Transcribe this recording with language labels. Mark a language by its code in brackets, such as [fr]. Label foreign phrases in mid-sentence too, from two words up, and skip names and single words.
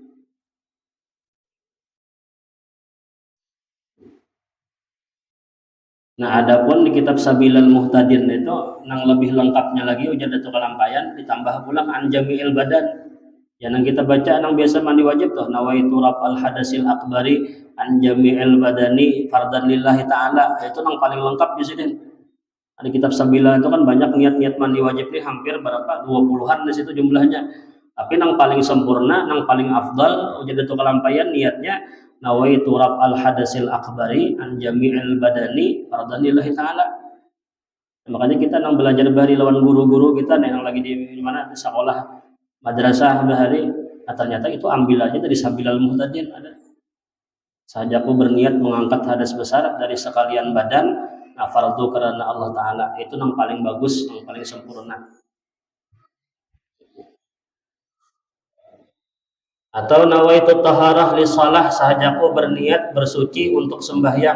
[bjn] Nah adapun di kitab Sabilal Muhtadin itu yang lebih lengkapnya lagi ujar Datuk Kalampayan, ditambah pulang [ar] عن جميع البدن. [bjn] Yang kita baca yang biasa mandi wajib tuh [ar] نويت رفع الحدث الأكبر عن جميع البدن فرضا لله تعالى, [bjn] itu yang paling lengkap di sini. Di kitab Sabilal itu kan banyak niat-niat mandi wajib ini, hampir berapa 20-an di situ jumlahnya. Tapi yang paling sempurna, yang paling afdal ujar Datuk Kalampayan niatnya [ar] نويت رفع الحدث الأكبر عن جميع البدن فرضا لله تعالى. [bjn] Makanya kita nang belajar bahari lawan guru-guru kita yang lagi di mana di sekolah madrasah bahari, nah ternyata itu ambil aja dari Sabilal Muhtadin ada. Sahajaku berniat mengangkat hadas besar dari sekalian badan, nah fardu karena Allah Ta'ala, itu yang paling bagus, yang paling sempurna. Atau [ar] نويت الطهارة للصلاة, [bjn] sahajaku berniat bersuci untuk sembahyang.